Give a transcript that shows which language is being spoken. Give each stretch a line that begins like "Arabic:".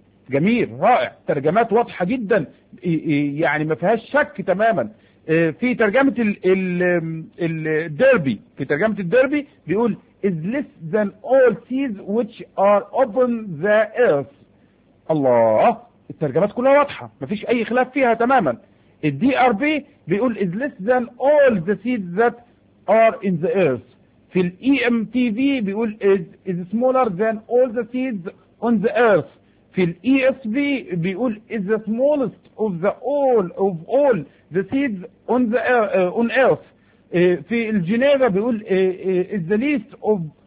Arabic: جميل رائع، ترجمات واضحة جدا يعني ما فيهاش شك تماما. في ترجمة ال ديربي، في ترجمة الديربي بيقول
English: is less than all seeds which are upon the earth.
Arabic: الله، الترجمات كلها واضحة مفيش اي خلاف فيها تماما. الدي ار بي بيقول
English: is less than all the seeds that are in the earth.
Arabic: في الاي ام تي في بيقول
English: is smaller than all the seeds on the earth.
Arabic: في الاي اس بي بيقول
English: is the smallest of the all the seeds on the on earth.
Arabic: في الجنيفا بيقول
English: is the least of